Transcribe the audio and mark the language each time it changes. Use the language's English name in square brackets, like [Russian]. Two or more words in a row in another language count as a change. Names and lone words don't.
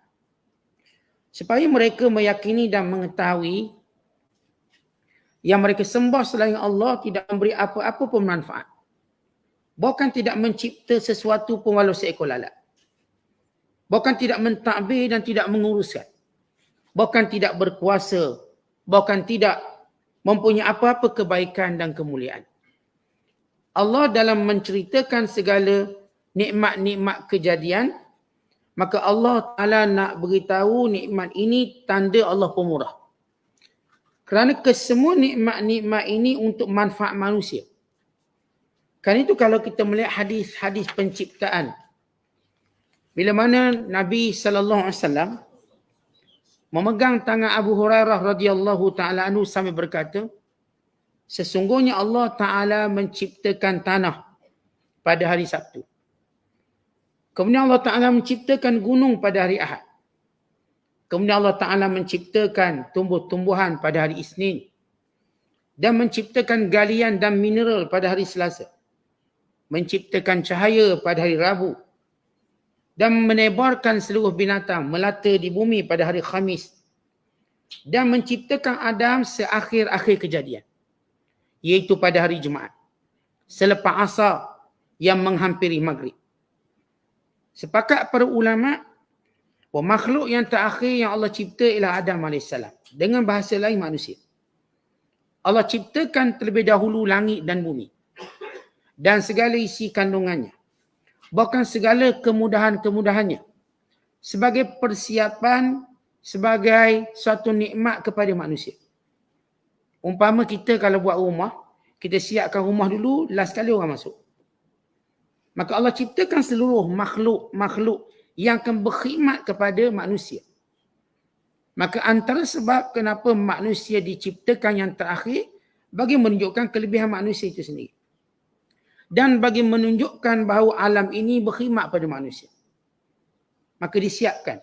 [Malay] supaya mereka meyakini dan mengetahui yang mereka sembah selain Allah tidak memberi apa-apa pun manfaat, bahkan tidak mencipta sesuatu pun walau seekor lalat, bahkan tidak mentadbir dan tidak menguruskan, bahkan tidak berkuasa, bahkan tidak mempunyai apa-apa kebaikan dan kemuliaan. Allah dalam menceritakan segala nikmat-nikmat kejadian, maka Allah Ta'ala nak beritahu nikmat ini tanda Allah pemurah. Kerana kesemua nikmat-nikmat ini untuk manfaat manusia. Kerana itu kalau kita melihat hadis-hadis penciptaan, bila mana Nabi SAW memegang tangan Abu Hurairah [Arabic] رضي الله تعالى عنه [Malay] sambil berkata, sesungguhnya Allah Ta'ala menciptakan tanah pada hari Sabtu. Kemudian Allah Ta'ala menciptakan gunung pada hari Ahad. Kemudian Allah Ta'ala menciptakan tumbuh-tumbuhan pada hari Isnin. Dan menciptakan galian dan mineral pada hari Selasa. Menciptakan cahaya pada hari Rabu. Dan menebarkan seluruh binatang melata di bumi pada hari Khamis. Dan menciptakan Adam seakhir-akhir kejadian, iaitu pada hari Jumaat, selepas asar yang menghampiri maghrib. Sepakat para ulama' bahawa makhluk yang terakhir yang Allah cipta ialah Adam AS. Dengan bahasa lain manusia. Allah ciptakan terlebih dahulu langit dan bumi dan segala isi kandungannya, bahkan segala kemudahan-kemudahannya, sebagai persiapan, sebagai suatu nikmat kepada manusia. Umpama kita kalau buat rumah, kita siapkan rumah dulu, last kali orang masuk. Maka Allah ciptakan seluruh makhluk-makhluk yang akan berkhidmat kepada manusia. Maka antara sebab kenapa manusia diciptakan yang terakhir, bagi menunjukkan kelebihan manusia itu sendiri. Dan bagi menunjukkan bahawa alam ini berkhidmat pada manusia. Maka disiapkan.